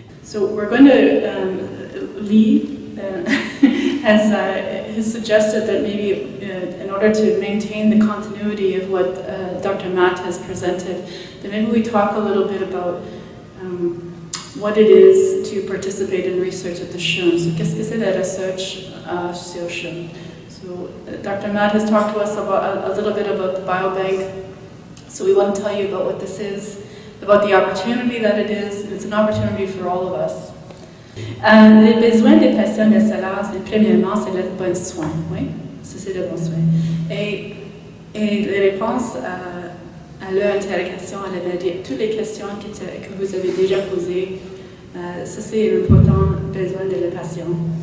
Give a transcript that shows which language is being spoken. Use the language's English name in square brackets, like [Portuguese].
[English] So we're going to, Lee has suggested that maybe in order to maintain the continuity of what Dr. Matt has presented, that maybe we talk a little bit about what it is to participate in research at the CHUM. [French] So qu'est-ce que c'est la research sur CHUM? [English] So Dr. Matt has talked to us about a little bit about the biobank. So we want to tell you about what this is, about the opportunity that it is, and it's an opportunity for all of us. [French] Les besoins des patients de SLA, premièrement, c'est le bon soin. Oui, c'est le bon soin. Et les réponses à leur interrogation, toutes les questions que vous avez déjà posées, ça c'est l'important besoin de les patients.